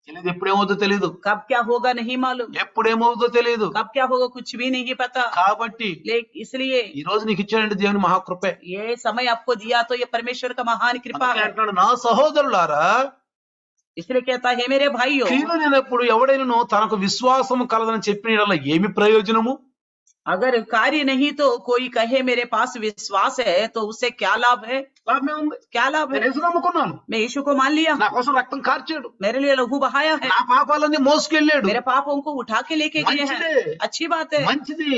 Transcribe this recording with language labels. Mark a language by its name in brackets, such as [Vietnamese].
[Telugu] ఎప్పుడేమవుతుందో తెలీదు, [Hindi] कब क्या होगा नहीं मालूम, [Telugu] ఎప్పుడేమవుతుందో తెలీదు. [Hindi] कब क्या होगा कुछ भी नहीं पता। [Telugu] కాబట్టి [Hindi] इसलिए [Telugu] ఈ రోజు నీకు ఇచ్చాడంటే దేవుని మహాకృపే. [Hindi] ये समय आपको दिया तो ये परमेश्वर का महान कृपा [Telugu] అందుకే [Hindi] है। [Telugu] అంటున్నాడు, నా సహోదరులారా. [Hindi] इसलिए कहता है, हे मेरे भाइयों। [Telugu] క్రియలు లేనప్పుడు ఎవడైనా తనకు విశ్వాసము కలదని చెప్పిన యెడల ఏమి ప్రయోజనము? [Hindi] अगर कार्य नहीं तो कोई कहे मेरे पास विश्वास है तो उससे क्या लाभ है, [Telugu] లాభమే ఉంది. [Hindi] क्या लाभ है? [Telugu] నేను యేసు నమ్ముకున్నాను, [Hindi] मैं यीशु को मान लिया, [Telugu] నా కోసం రక్తం కార్చాడు, [Hindi] मेरे लिए लहू बहाया है, [Telugu] నా పాపాలన్నీ మోసుకెళ్ళాడు. [Hindi] मेरे पापों को उठा के लेके गए हैं। [Telugu] మంచిదే, [Hindi] अच्छी बात है, [Telugu] మంచిది,